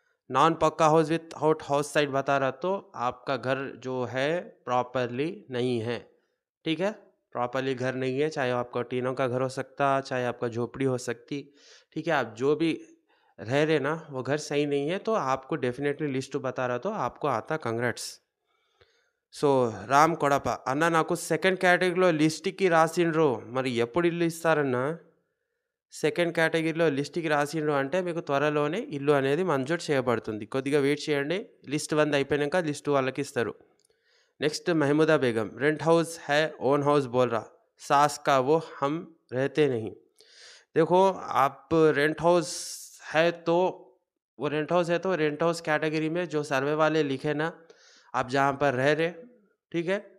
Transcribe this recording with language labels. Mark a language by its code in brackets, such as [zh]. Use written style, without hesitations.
[hi] Non पक्का house without house site बता रहा तो आपका घर जो है प्रॉपरली नहीं है, ठीक है? प्रॉपरली घर नहीं है, चाहे आपका टीनों का घर हो सकता, चाहे आपका झोपड़ी हो सकती, ठीक है? आप जो भी रह रहे ना वो घर सही नहीं है, तो आपको डेफिनेटली लिस्ट बता रहा तो आपको आता कंग्रेट्स. [te] సో రామ్ కొడప అన్న, నాకు సెకండ్ కేటగిరీలో లిస్ట్కి రాసిండ్రు, మరి ఎప్పుడు ఇల్లు ఇస్తారన్నా? సెకండ్ కేటగిరీలో లిస్ట్కి రాసిండ్రు అంటే మీకు త్వరలోనే ఇల్లు అనేది మంజూరు చేయబడుతుంది. కొద్దిగా వెయిట్ చేయండి. లిస్ట్ 1 అయిపోయాక లిస్ట్ వాళ్ళకి ఇస్తారు. [hi] నెక్స్ట్ महमूदा बेगम, रेंट हाउस है ओन हाउस बोल रहा, सास का वो हम रहते नहीं. देखो आप रेंट हाउस है तो वो रेंट हाउस है तो रेंट हाउस कैटेगरी में जो सर्वे वाले लिखे ना, आप जहाँ पर रह रहे, ठीक है?